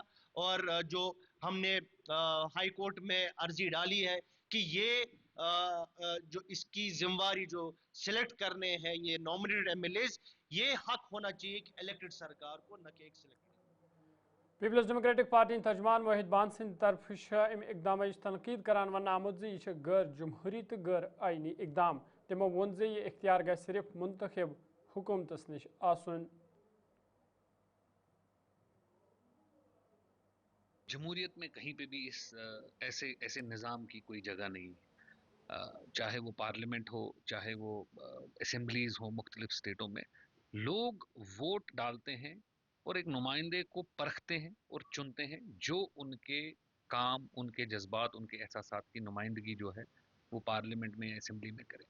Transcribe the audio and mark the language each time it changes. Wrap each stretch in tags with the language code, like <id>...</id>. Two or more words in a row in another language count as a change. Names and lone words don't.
<hi>और जो हमने हाई कोर्ट में अर्जी डाली है कि ये जो इसकी जिम्मेवारी जो सिलेक्ट करने हैं ये नॉमिनेटेड एमएलएज, ये हक होना चाहिए कि इलेक्टेड सरकार को, न कि एक सिलेक्टेड।</hi> <ks>पीपल्स डेमोक्रेटिक पार्टी तर्जमान वाहिद बान सिंध तरफ इकदाम तनकीद करान वन आमुद यह गैर जमहूरी तो गैर आईनी इकदाम। तमो वोन जे यह इख्तियार गए सिर्फ मुंतखब हुकूमतस निश आसन।</ks> <hi>जमहूरियत में कहीं पे भी इस ऐसे ऐसे निज़ाम की कोई जगह नहीं है, चाहे वो पार्लियामेंट हो, चाहे वो असेंबलीज हो मुख्तलिफ स्टेटों में, लोग वोट डालते हैं और एक नुमाइंदे को परखते हैं और चुनते हैं जो उनके काम, उनके जज्बात, उनके एहसासात की नुमाइंदगी जो है वो पार्लियामेंट में, असेंबली में करे।</hi>